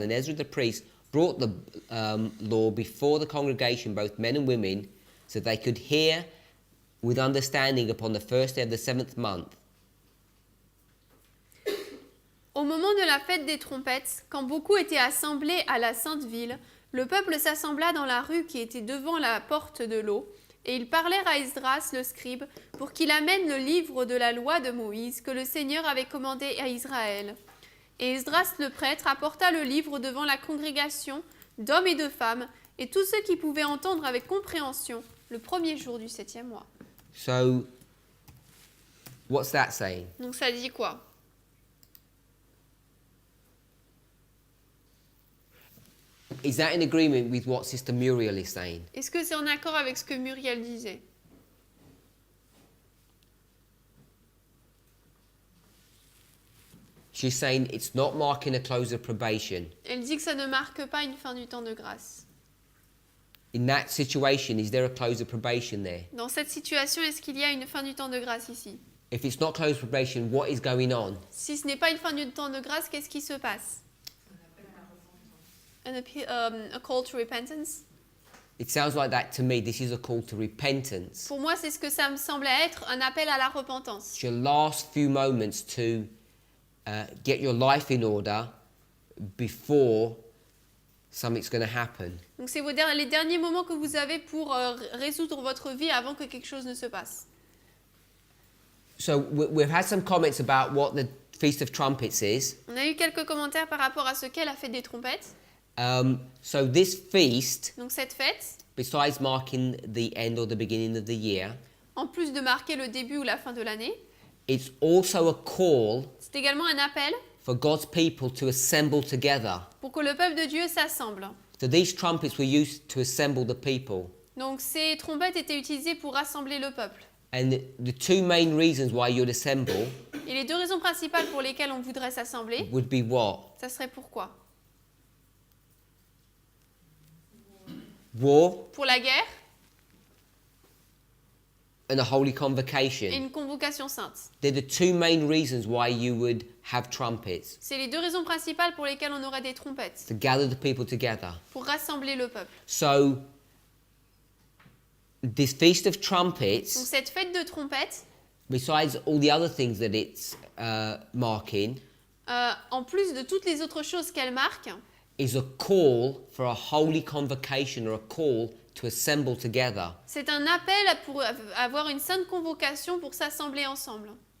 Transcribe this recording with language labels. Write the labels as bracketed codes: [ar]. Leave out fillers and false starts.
[en] And Ezra the priest brought the law before the congregation, both men and women, so they could hear with understanding upon the first day of the 7th month. [fr] Au moment de la fête des trompettes, quand beaucoup étaient assemblés à la sainte ville, le peuple s'assembla dans la rue qui était devant la porte de l'eau, et ils parlèrent à Esdras le scribe pour qu'il amène le livre de la loi de Moïse que le Seigneur avait commandé à Israël. Et Esdras le prêtre apporta le livre devant la congrégation d'hommes et de femmes et tous ceux qui pouvaient entendre avec compréhension le premier jour du 7e mois. [en] So, what's that saying? [fr] Donc ça dit quoi? [en] Is that in agreement with what Sister Muriel is saying? [fr] Est-ce que c'est en accord avec ce que Muriel disait? [en] She's saying it's not marking a close of probation. [fr] Elle dit que ça ne marque pas une fin du temps de grâce. [en] In that situation, is there a close of probation there? [fr] Dans cette situation, est-ce qu'il y a une fin du temps de grâce ici? [en] If it's not close of probation, what is going on? [fr] Si ce n'est pas une fin du temps de grâce, qu'est-ce qui se passe? [en] A call to repentance. It sounds like that to me. This is a call to repentance. [fr] Pour moi, c'est ce que ça me semblait être, un appel à la repentance. [en] It's your last few moments to get your life in order before something's going to happen. [fr] Donc c'est les derniers moments que vous avez pour résoudre votre vie avant que quelque chose ne se passe. [en] So we've had some comments about what the Feast of Trumpets is. [fr] On a eu quelques commentaires par rapport à ce qu'est la fête des trompettes. [en] So this feast, [fr] Donc cette fête, [en] besides marking the end or the beginning of the year, [fr] en plus de marquer le début ou la fin de l'année, [en] it's also a call [fr] c'est également un appel [en] for God's people to assemble together. [fr] pour que le peuple de Dieu s'assemble. [en] So these trumpets were used to assemble the people. [fr] Donc ces trompettes étaient utilisées pour rassembler le peuple. [en] And the two main reasons why you'd assemble [fr] Et les deux raisons principales pour lesquelles on voudrait s'assembler, [en] would be what? [fr] ça serait pourquoi? [en] War [fr] Pour la guerre [en] and a holy [fr] et [en] convocation. [fr] une convocation sainte. [en] They're the two main reasons why you would have trumpets, [fr] C'est les deux raisons principales pour lesquelles on aurait des trompettes, [en] to gather the people together. [fr] pour rassembler le peuple. [en] So this Feast of [fr] Donc [en] Trumpets, [fr] cette fête de trompettes, [en] besides all the other things that it's marking, [fr] en plus de toutes les autres choses qu'elle marque, [en] is a call for a holy convocation or a call to assemble together. [fr] c'est un appel pour avoir une sainte convocation pour s'assembler ensemble.